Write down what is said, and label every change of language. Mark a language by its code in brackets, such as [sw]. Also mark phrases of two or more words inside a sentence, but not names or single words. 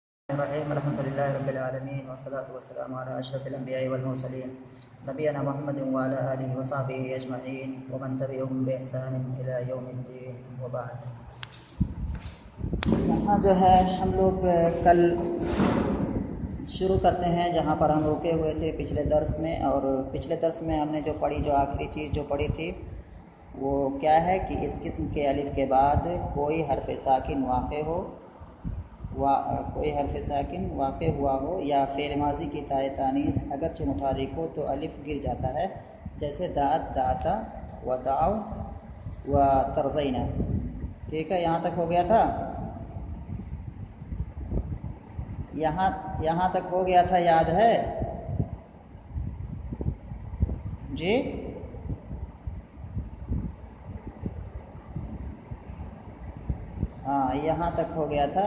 [ar] الرحيم الحمد لله رب العالمين والصلاة والسلام على أشرف الأنبياء والمرسلين نبينا محمد وعلى آله وصحبه أجمعين ومن تبعهم بإحسان إلى يوم الدين وبعد. [ur] یہاں جو ہے ہم لوگ کل شروع کرتے ہیں جہاں پر ہم رکے ہوئے تھے پچھلے درس میں، اور پچھلے درس میں ہم نے جو پڑھی، جو آخری چیز جو پڑھی تھی وہ کیا ہے کہ اس قسم کے الف کے بعد کوئی حرف ساکن واقع ہو، کوئی حرف ساکن واقع ہوا ہو یا فعل ماضی کی تائے تانیث اگرچہ متحرک ہو تو الف گر جاتا ہے، جیسے [ar] دعت دعتا و دعو [ur] و ترزینہ. ٹھیک ہے، یہاں تک ہو گیا تھا، یہاں تک ہو گیا تھا، یاد ہے جی؟ ہاں، یہاں تک ہو گیا تھا.